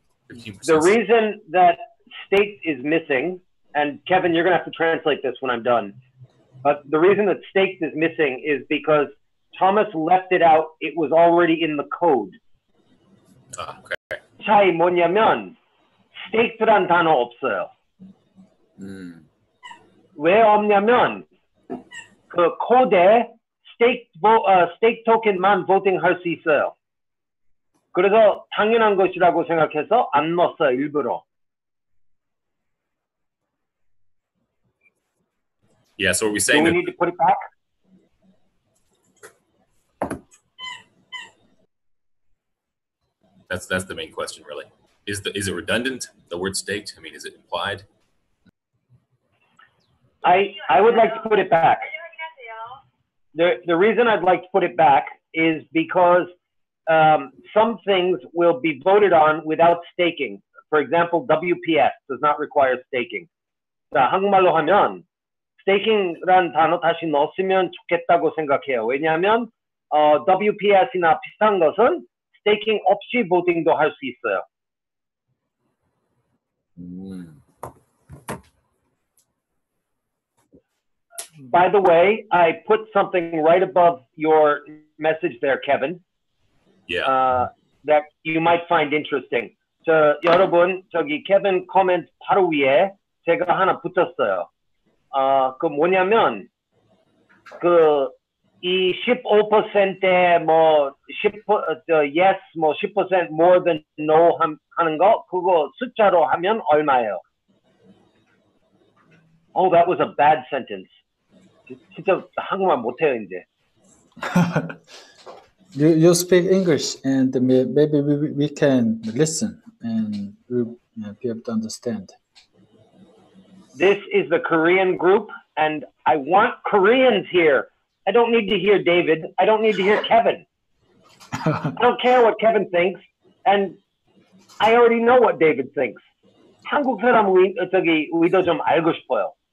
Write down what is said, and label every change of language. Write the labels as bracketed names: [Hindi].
[English] 15%. The reason that staked is missing, and Kevin, you're going to have to translate this when I'm done, but the reason that staked is missing is because Thomas left it out. It was already in the code. Okay. [Korean] 차이 뭐냐면 staked란 단어 없어요. 왜 없냐면 그 코드에 stake token만 voting할 수 있어요. 그래서 당연한 것이라고 생각해서 안 넣었어요, 일부러. [English] Yeah, so are we saying Do we that need to put it back? that's the main question, really. Is it redundant, the word staked? I mean, is it implied? I would like to put it back. The reason I'd like to put it back is because some things will be voted on without staking. For example, WPS does not require staking. [Korean] 자, 한국말로 하면 스테이킹란 단어 다시 넣었으면 좋겠다고 생각해요. 왜냐하면 WPS나 비슷한 것은 스테이킹 없이 보팅도 할 수 있어요. [English] By the way, I put something right above your message there, Kevin. Yeah. That you might find interesting. [Korean] 여러분, Kevin comment 바로 위에 제가 하나 붙였어요. 그 뭐냐면, 이 15%에 뭐, yes, 뭐 10% [English] more than no [Korean] 하는 거, 그거 숫자로 하면 얼마예요? [English] Oh, that was a bad sentence. [Korean] 진짜 한국말 못해요, 이제. [English] You speak English, and maybe we can listen and we'll be able to understand. This is the Korean group, and I want Koreans here. I don't need to hear David. I don't need to hear Kevin. I don't care what Kevin thinks, and I already know what David thinks. [Korean] 한국 사람 의도 좀 알고 싶어요.